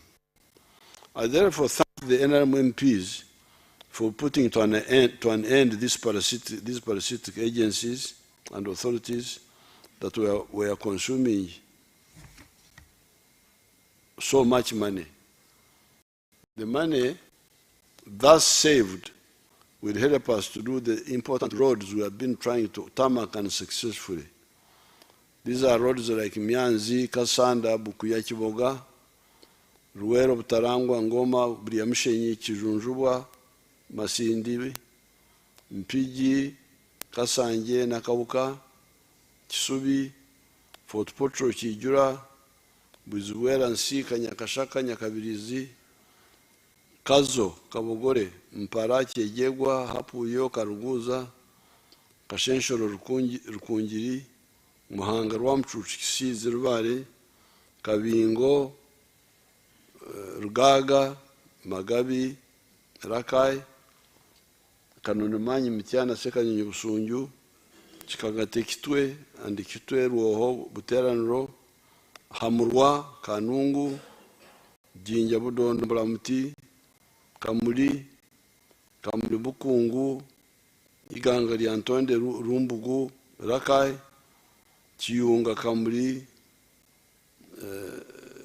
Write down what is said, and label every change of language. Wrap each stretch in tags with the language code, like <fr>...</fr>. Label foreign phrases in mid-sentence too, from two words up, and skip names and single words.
<en>I therefore thank the NRM MPs for putting to an end these parasitic agencies and authorities that were consuming so much money. The money thus saved will help us to do the important roads we have been trying to tarmac unsuccessfully. These are roads like Myanzi, Kasanda, Bukuya, Kiboga, Ruwero, Butarangwa, Ngoma, Briamshenyi, Kijunjubwa, Masindi, Mpigi, Kasanje, Nakawuka, Kisubi, Fort Potro, Kijura, Buzuwera, Nsika, Nyakashaka, Nyakabirizi, Kazo, Kabogore, Mpara, Kyegegwa, Hapuyo, Karuguza, Kashenshoro, Rukungiri, Muhanga, Rwamchuchi, Kisizi, Rubare, Kabingo, Rugaga, Magabi, Rakai, Kanunumanyi, Mitiana, Sekanyonyi, Busunju, Chikagate, Kitwe, and Kitwe, Ruoho, Buteranro, Hamurwa, Kanungu, Jinja, Budondo, Bulamuti, Kamuli, Bukungu, Iganga, Antonde, Rumbugu, Rakai, Chiyunga, Kamuli,</en>